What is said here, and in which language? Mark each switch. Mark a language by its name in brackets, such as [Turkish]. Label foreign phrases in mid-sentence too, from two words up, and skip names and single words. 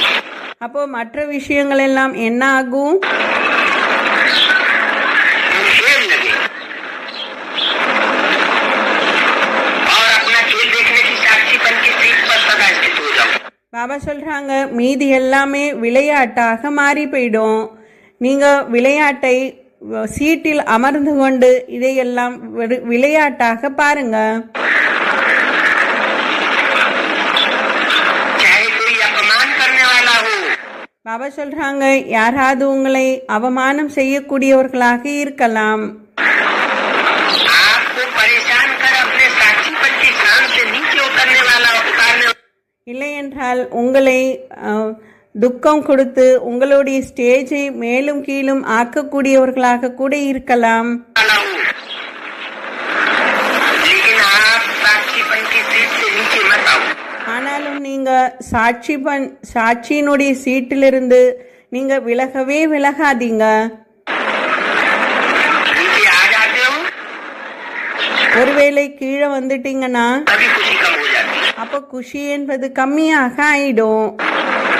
[Tamil] அப்போ மற்ற விஷயங்கள் எல்லாம் என்ன ஆகும்? [Hindi] खेल लगे और अपना खेल देखने की साक्षीपन की सीट पर सदा स्थित हो जाओ. [Tamil] பாபா சொல்றாங்க, மீதி எல்லாமே விளையாட்டாக மாறி போயிடும். நீங்க விளையாட்டை சீட்டில் அமர்ந்து கொண்டு இதையெல்லாம் விளையாட்டாக பாருங்க. [Hindi] चाहे कोई अपमान करने वाला हो, [Tamil] பாபா சொல்றாங்க, யாராவது உங்களை அவமானம் செய்யக்கூடியவர்களாக இருக்கலாம், [Hindi] आपको परेशान कर अपने साक्षीपन की शान से नीचे उतारने [Tamil] இல்லை என்றால் உங்களை துக்கம் கொடுத்து உங்களுடைய ஸ்டேஜை மேலும் கீழும் ஆக்கக்கூடியவர்களாக கூட இருக்கலாம். [Hindi] वाला हो, लेकिन आप साक्षीपन की सीट से नीचे मत आओ. [Tamil] ஆனாலும் நீங்க சாட்சியினுடைய சீட்டிலிருந்து நீங்க விலகவே விலகாதீங்க. [Hindi] नीचे आ जाते हो [Tamil] ஒருவேளை கீழே வந்துட்டீங்கன்னா [Hindi] तभी खुशी कम हो जाती है. [Tamil] அப்ப குஷி என்பது கம்மியாக ஆயிடும்.